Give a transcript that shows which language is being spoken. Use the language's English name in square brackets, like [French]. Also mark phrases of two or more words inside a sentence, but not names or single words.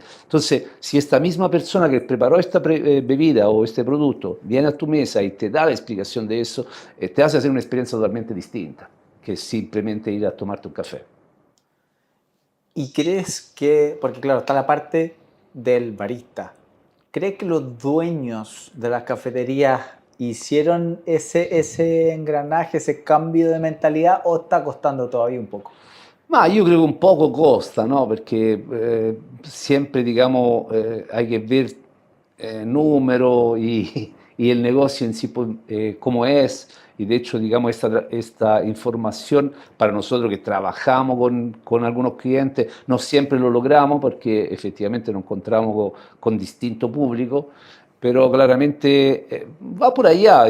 [Spanish] Entonces, si esta misma persona que preparó esta bebida o este producto viene a tu mesa y te da la explicación de eso, te hace hacer una experiencia totalmente distinta que simplemente ir a tomarte un café. ¿Y crees que, porque claro, está la parte del barista, ¿crees que los dueños de las cafeterías hicieron ese engranaje, ese cambio de mentalidad o está costando todavía un poco? [Italian] Ma io credo un poco costa, no? Perché sempre, diciamo, hai che ver [Spanish] número y el negocio en sí cómo es. Y de hecho, digamos, esta información para nosotros que trabajamos con algunos clientes, no siempre lo logramos porque efectivamente nos encontramos con distinto público, pero claramente va por allá.